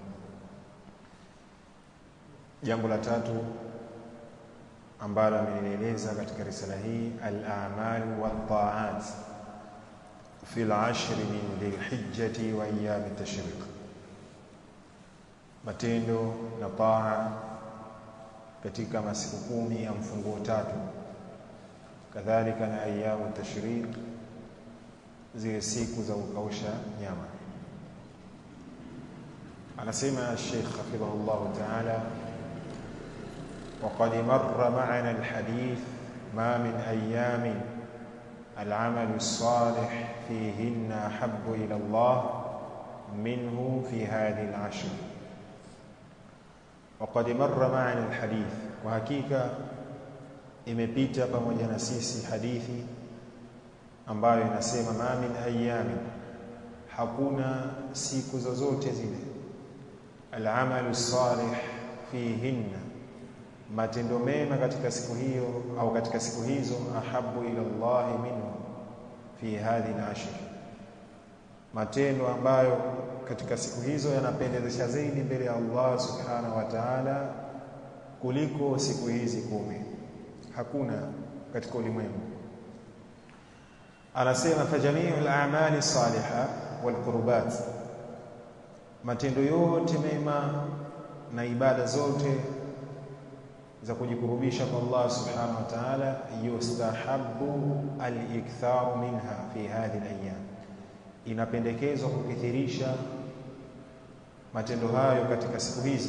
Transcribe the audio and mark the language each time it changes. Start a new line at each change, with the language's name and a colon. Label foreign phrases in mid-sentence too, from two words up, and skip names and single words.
Swahili: Jambo la tatu ambalo amelieleza katika risala hii,
Arabic: الأعمال والطاعات في العشر من ذي الحجة وأيام التشريق,
Swahili: matendo na taa katika masiku 10 ya mfunguo tatu, kadhalika na
Arabic: أيام التشريق,
Swahili: zile siku za kukausha nyama.
Arabic: Anasema Sheikh حفظه الله تعالى, وقد مر معنا الحديث ما من أيام العمل الصالح فيهن أحب إلى الله منه في هذه العشر. وقد مر معنا الحديث، وحقيقة
Swahili: imepita pamoja na sisi hadithi ambayo inasema ma
Arabic: من أيام,
Swahili: hakuna siku zozote zile,
Arabic: العمل الصالح فيهن,
Swahili: matendo mema katika siku hiyo au katika siku hizo,
Arabic: أحب إلى الله منه في هذه العشر,
Swahili: matendo ambayo katika siku hizo yanapendezesha zaidi mbele ya Allah
Arabic: سبحانه وتعالى
Swahili: kuliko siku hizi 10. Hakuna katika ulimwengu. Anasema
Arabic: فجميع الأعمال الصالحة والقربات,
Swahili: matendo yote mema na ibada zote za kujikurubisha kwa Allah
Arabic: سبحانه وتعالى, يستحب الإكثار منها في هذه الأيام,
Swahili: inapendekezwa kukithirisha matendo hayo katika siku hizi.